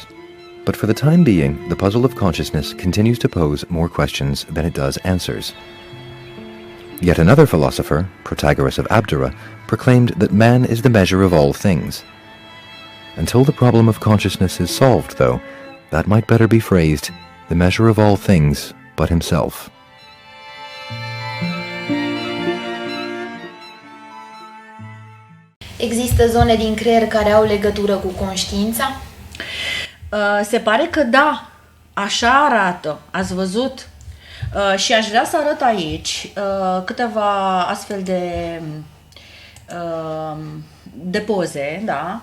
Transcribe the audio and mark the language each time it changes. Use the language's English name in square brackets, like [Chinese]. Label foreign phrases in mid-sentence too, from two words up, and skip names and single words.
[English] But for the time being, the puzzle of consciousness continues to pose more questions than it does answers. Yet another philosopher, Protagoras of Abdera, proclaimed that man is the measure of all things. Until the problem of consciousness is solved, though, that might better be phrased, the measure of all things but himself. [Romanian] Există zone din creier care au legătură cu conștiința? Se pare că da, așa arată, ați văzut? Și aș vrea să arăt aici câteva astfel de poze, da?